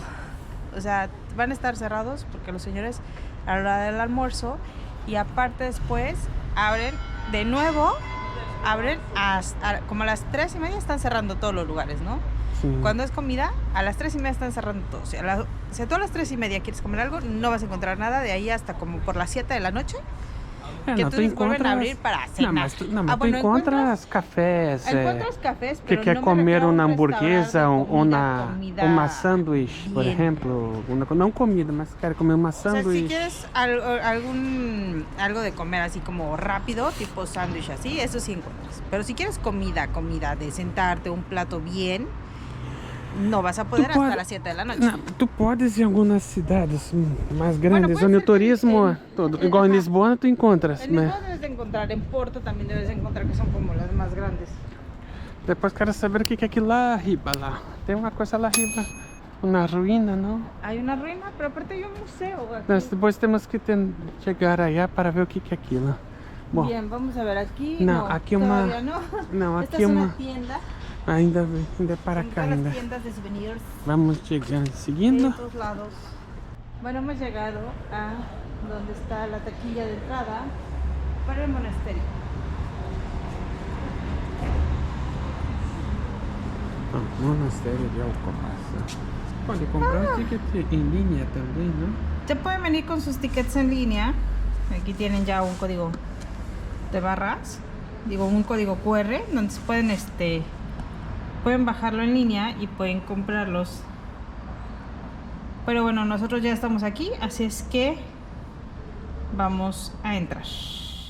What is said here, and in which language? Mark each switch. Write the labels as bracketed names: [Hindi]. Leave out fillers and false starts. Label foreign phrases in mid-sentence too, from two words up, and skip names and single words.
[Spanish] O sea, van a estar cerrados porque los señores a la hora del almuerzo y aparte después abren de nuevo, como a las 3:30 están cerrando todos los lugares, ¿no? Sí. Cuando es comida, a las 3:30 están cerrando todo. O sea, si tú a las 3:30 quieres comer algo, no vas a encontrar nada de ahí hasta como por las 7 de la noche. que [Portuguese] não, [Spanish] entonces vuelven a abrir para cenar. [Portuguese] Não, mas tu encontras cafés. [Spanish] Encuentras cafés, [Portuguese] que [Spanish] pero [Portuguese] quer [Spanish] no me [Portuguese] comer [Spanish] refiero a [Portuguese] uma [Spanish] un [Portuguese] hamburguesa, [Spanish] restaurante de comida [Portuguese] uma sanduíche, por [Spanish] bien. [Portuguese] exemplo. Não comida, mas quer comer uma [Spanish] O sea, [Portuguese] sanduíche. [Spanish] si quieres algo de comer así como rápido, tipo sándwich así, eso sí encuentras. Pero si quieres comida de sentarte, un plato bien, no vas a poder hasta las 7 de la noche. [Portuguese] Não, tu podes em algumas cidades mais grandes, [Spanish] puede [Portuguese] onde o [Spanish] ser [Portuguese] turismo, igual em [Spanish] ajá. [Portuguese] Lisboa, tu encontras. [Spanish] En Lisboa debes de encontrar, en Porto también debes de encontrar, que son como las más grandes. [Portuguese] Depois quero saber o que é aquilo lá arriba lá. Tem uma coisa lá arriba, uma ruína, não? [Spanish] Hay una ruina, pero aparte hay un museo aquí. [Portuguese] Nós depois temos que chegar allá para ver o que é aquilo. Bom, [Spanish] Bien, vamos a ver aquí. No, aquí uma- todavía no. [Portuguese] não, [Spanish] Esta [Portuguese] aqui [Spanish] es [Portuguese] uma. [Spanish] una tienda. [Portuguese] Ainda é para [Spanish] Son [Portuguese] cá [Spanish] todas [Portuguese] ainda. [Spanish] las tiendas de souvenirs [Portuguese] Vamos chegando, [Spanish] de [Portuguese] seguindo. [Spanish] todos lados. Bueno, hemos llegado a donde está la taquilla de entrada para el monasterio. [Portuguese] Ah, monastério de Alcobaça. Pode comprar ticket em linha também, não? [Spanish] Ya pueden venir con sus tickets en línea. Aquí tienen ya un código de barras, digo un código QR, donde se pueden bajarlo en línea y pueden comprarlos. Pero bueno, nosotros ya estamos aquí, así es que vamos a entrar.